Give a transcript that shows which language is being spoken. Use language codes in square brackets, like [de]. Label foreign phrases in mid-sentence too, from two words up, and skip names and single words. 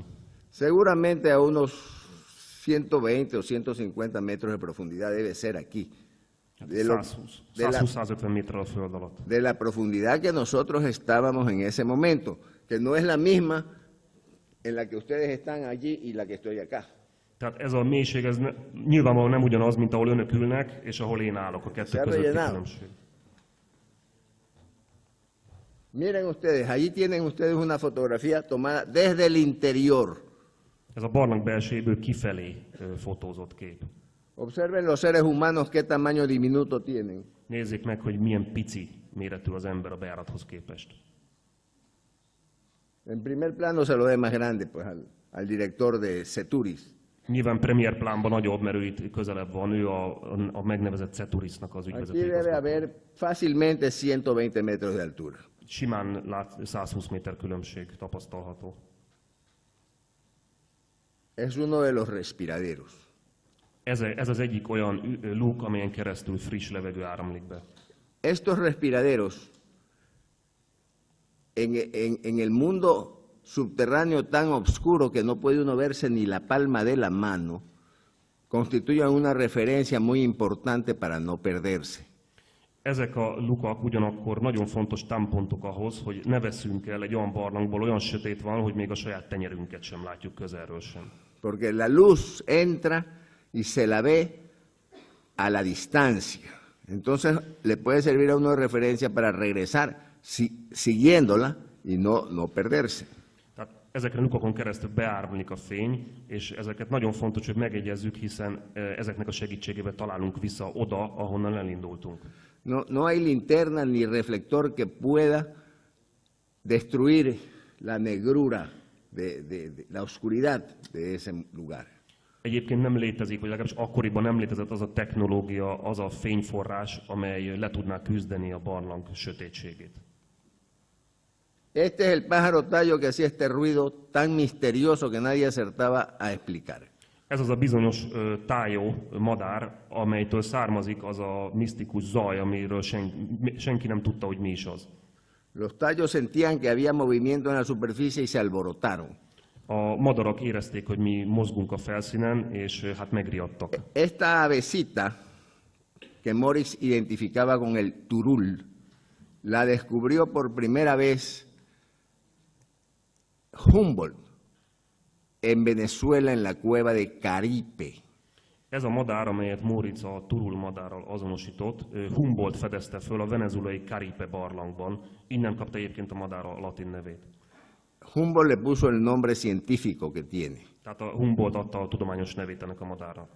[es] Seguramente a unos 120 o 150 metros de profundidad debe ser aquí. [hu] 120-150 méterrel a föld alatt. [es] De la profundidad que nosotros estábamos en ese momento, que no es la misma en la que ustedes están allí y la que estoy acá. [hu] Tehát ez a mélység, ez nyilvánvalóan nem ugyanaz, mint ahol önök ülnek, és ahol én állok, a kettő közötti különbség. [es] Miren ustedes, allí tienen ustedes una fotografía tomada desde el interior. [hu] Ez a barlang belsejéből kifelé fotózott kép. [es] Observen los seres humanos qué tamaño diminuto tienen. [hu] Nézzék meg, hogy milyen pici méretű az ember a bejárathoz képest. [es] En primer plano se lo ve más grande pues, al director de Ceturis. [hu] Nyilván premier plánban nagyobb, mert ő itt közelebb van, ő a megnevezett Ceturisnak az [es] Aquí [hu] ügyvezető [es] debe [hu] igazgató. [es] haber fácilmente 120 metros de altura. [hu] Simán 120 méter különbség tapasztalható. [es] Es uno de los respiraderos. Ez az egyik olyan luk, amelyen keresztül friss levegő áramlik be. Estos respiraderos en el mundo subterráneo tan oscuro que no puede uno verse ni la palma de la mano, constituyen una referencia muy importante para no perderse. [hu] Ezek a lukak ugyanakkor nagyon fontos támpontok ahhoz, hogy ne veszünk el egy olyan barlangból, olyan sötét van, hogy még a saját tenyerünket sem látjuk közelről sem. [es] Porque la luz entra y se la ve a la distancia. Entonces le puede servir a uno de referencia para regresar siguiéndola y no perderse. [hu] Tehát ezeken a lukakon keresztül beáramlik a fény, és ezeket nagyon fontos, hogy megjegyezzük, hiszen ezeknek a segítségével találunk vissza oda, ahonnan elindultunk. [es] No hay linterna ni reflector que pueda destruir la negrura, de la oscuridad de ese lugar. [hu] Egyébként nem létezik, vagy legalábbis akkoriban nem létezett az a technológia, az a fényforrás, amely le tudná küzdeni a barlang sötétségét. [es] Este es el pájaro tallo que hacía este ruido tan misterioso que nadie acertaba a explicar. [hu] Ez az a bizonyos tájó madár, amelytől származik az a misztikus zaj, amiről senki nem tudta, hogy mi is az. [es] Los tallos sentían que había movimiento en la superficie y se alborotaron. [hu] A madarak érezték, hogy mi mozgunk a felszínen, és hát megriadtak. [es] Esta avecita que Morix identificaba con el turul, la descubrió por primera vez Humboldt en Venezuela en la cueva de Caripe. [hu] Ez a madár, amelyet Móricz a turul madárral azonosított, Humboldt fedezte föl a venezuelai Caripe barlangban, innen kapta egyébként a madár a latin nevét. [es] Humboldt le puso el nombre científico que tiene, [hu] Tehát a Humboldt adta a tudományos nevét ennek a madárra.